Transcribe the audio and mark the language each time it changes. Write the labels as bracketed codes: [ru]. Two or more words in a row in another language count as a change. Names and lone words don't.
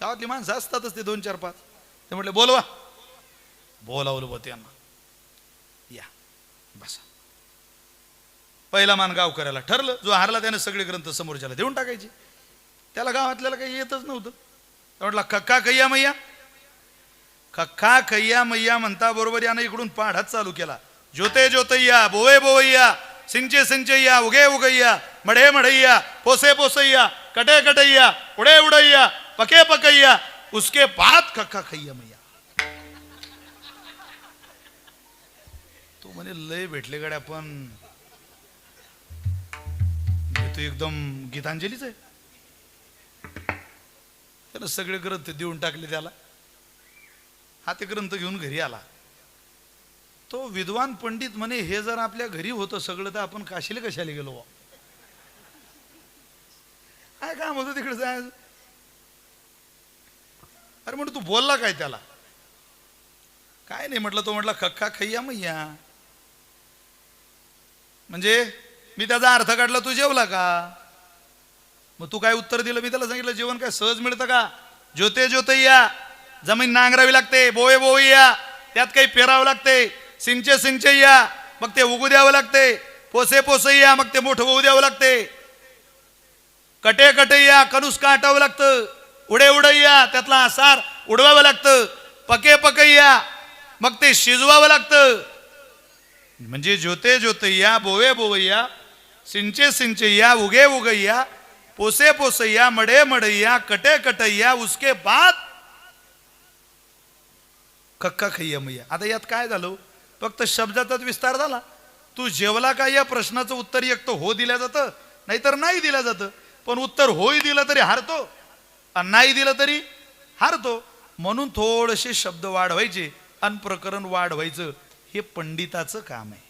[mr] गावातली माणसं असतातच ते 2 4 5. ते म्हटले बोलवा. बोलावलं बो त्यांना. या बसा. पहिला मान गाव करायला ठरलं. जो हारला त्याने सगळे ग्रंथ समोरच्याला देऊन टाकायचे. त्याला गावातल्याला काही येतच नव्हतं. म्हटलं [hi] कक्का कैया मैया. कक्का कैया मैया [mr] म्हणता बरोबर यानं इकडून पाढाच चालू केला. [hi] ज्योते ज्योतय्या बोवे बोवैया सिंचे सिंचय्या उगे उगैया मढे मढैया पोसे पोसैया कटे कटैया उडे उडैया पके पकैया उसके बाद कक्का खैया मैया. [mr] तो म्हणे लय भेटले गड्या पण तो एकदम गीतांजलीच आहे. त्याला सगळे ग्रंथ देऊन टाकले त्याला. हा ते ग्रंथ घेऊन घरी आला. तो विद्वान पंडित म्हणे हे जर आपल्या घरी होतं सगळं तर आपण काशीला कशाला गेलो. काय काम होतं तिकडे जायचं. अरे म्हटलं तू बोलला काय त्याला. काय नाही म्हटलं. तो म्हटला [hi] कक्का खैया मैया. [mr] म्हणजे मी त्याचा अर्थ काढला. तू जेवला का. मग तू काय उत्तर दिलं. मी त्याला सांगितलं जेवण काय सहज मिळतं का. [hi] ज्योते ज्योतय्या [mr] जमीन नांगरावी लागते. [hi] बोवे बोवैया [mr] त्यात काही पेरावं लागते. [hi] सिंचे सिंचय्या [mr] मग ते उगू द्यावं लागते. [hi] पोसे पोसैया [mr] मग ते मोठं होऊ द्यावं लागते. [hi] कटे कटैया [mr] कणूस काटावं लागतं. [hi] उडे उडैया [mr] त्यातला आसार उडवावं लागतं. [hi] पके पकैया [mr] मग ते शिजवावं लागतं. [hi] म्हणजे ज्योते ज्योतय्या बोवे बोवैया सिंचे सिंचय्या उगे उगैया पोसे पोसैया मडे मडैया कटे कटैया उसके बाद कक्का खैया मैया. [mr] आता यात काय झालं. फक्त शब्दाचाच विस्तार झाला. तू जेवला का या प्रश्नाचं उत्तर एक तर हो दिलं जातं नाहीतर नाही दिलं जातं. पण उत्तर होही दिलं तरी हारतो आणि नाही दिलं तरी हारतो. म्हणून थोडेसे शब्द वाढवायचे आणि प्रकरण वाढवायचं हे पंडिताचं काम आहे.